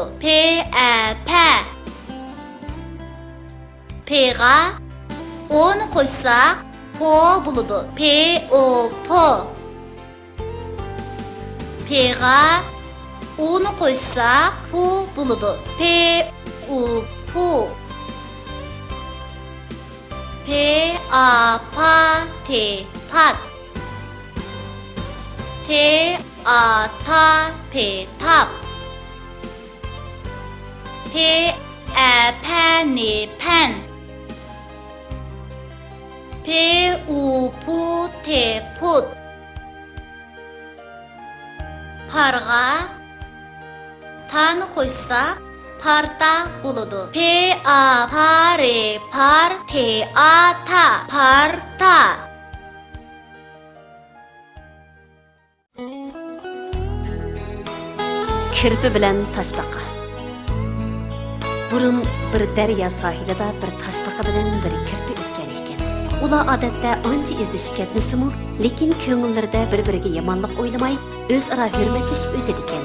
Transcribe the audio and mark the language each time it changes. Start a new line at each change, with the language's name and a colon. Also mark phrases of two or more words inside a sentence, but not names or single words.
Uzbek: Pa. P'ga O'ni qo'shsak po bo'ladi. Po. P'ga O'ni qo'shsak pu bo'ladi. Pu. P A pa te pat T A ta pe tap P A pa ni pan P U pu te put Parga Ta'ni qo'shsak parta bo'ladi. P A pare par T A ta parta. Kirpi bilan toshbaqa. Burun bir daryo sohilida bir toshbaqa bilan bir kirpi o'tgan ekan. Ular odatda ancha izlashib ketmasa-mu, lekin ko'ngillarida bir-biriga yomonlik o'ylamay, o'zaro hurmatlashib o'tadi ekan.